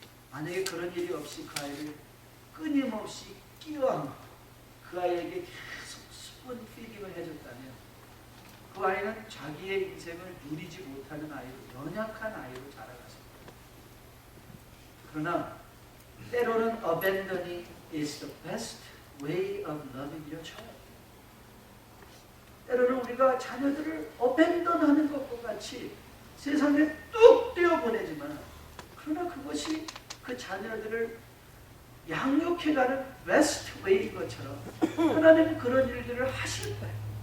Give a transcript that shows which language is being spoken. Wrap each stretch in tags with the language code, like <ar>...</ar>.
<ko>만약에 그런 일이 없이 그 아이를 끊임없이 끼워안고 그 아이에게 계속 스폰 피딩을 해줬다면 그 아이는 자기의 인생을 누리지 못하는 아이로, 연약한 아이로 자라갔습니다. 그러나 때로는</ko> <en>abandoning is the best way of loving your child.</en> <ko>때로는 우리가 자녀들을 어벤던하는 것과 같이 세상에 뚝 떼어보내지만 그러나 그것이 그 자녀들을 양육해가는 베스트 웨이인 것처럼 하나님은 그런 일들을 하실 거예요.</ko>